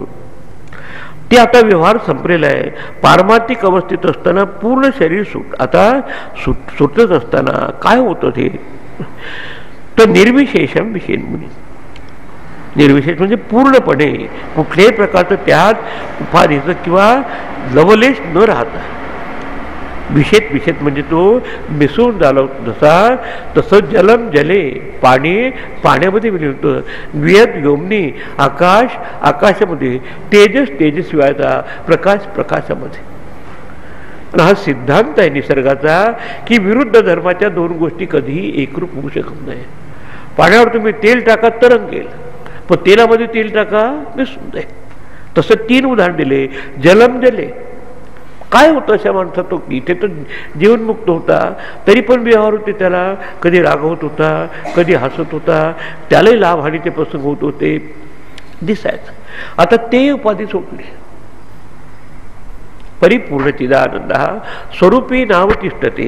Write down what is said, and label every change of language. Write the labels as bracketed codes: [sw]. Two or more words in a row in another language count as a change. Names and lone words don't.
[mr] ते आता व्यवहार संपलेला आहे. पारमार्थिक अवस्थेत असताना पूर्ण शरीर आता सुटत असताना काय होतं ते तर [sa] निर्विशेषम विशेष मुनी. [mr] निर्विशेष म्हणजे पूर्णपणे कुठल्याही प्रकारचं त्यात उपाधीचं किंवा लवलेश न राहता विशेष म्हणजे तो मिसळून झाला तसं [sa] जलम जले, [mr] पाणी पाण्यामध्ये विलीन होतं, [sa] वियत व्योमनी, [mr] आकाश आकाशामध्ये, तेजस व्हायचा, प्रकाश प्रकाशामध्ये. हा सिद्धांत आहे निसर्गाचा की विरुद्ध धर्माच्या दोन गोष्टी कधीही एकरूप होऊ शकत नाही. पाण्यावर तुम्ही तेल टाका तरंगेल, पण तेलामध्ये तेल टाका मिसळून जाईल. तसं 3 उदाहरण दिले. [sa] जलम जले, [mr] काय होतं अशा माणसात, तो इथे तर जीवनमुक्त होता तरी पण व्यवहार होते, त्याला कधी रागवत होता, कधी हसत होता, त्यालाही लाभहानीचे प्रसंग होत होते दिसायचं. आता ते उपाधी सोडले. परिपूर्ण चिदानंद हा स्वरूपी नाव तिष्ठते.